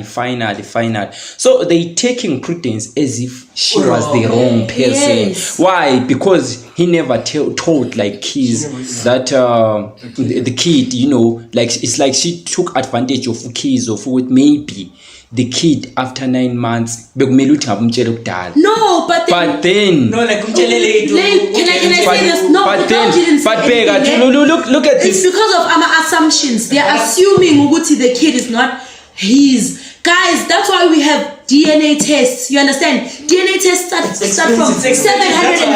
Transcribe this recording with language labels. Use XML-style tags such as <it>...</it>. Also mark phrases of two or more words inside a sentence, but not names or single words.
<en>So they taking Prudence as if she was the wrong person. Yes. Why? Because he never told like Keys that the kid, like it's like she took advantage of Keys of what maybe the kid after 9 months</en> <zu>bekumele uthi ngabumtshela kudala.</zu> <en>No, but then No, like can I say this? No, but because you didn't say bega, anything, look at it's this. because of our assumptions. They are assuming Uguti the kid is not his. Guys, that's why we have DNA tests. You understand? DNA tests start from 750.</en>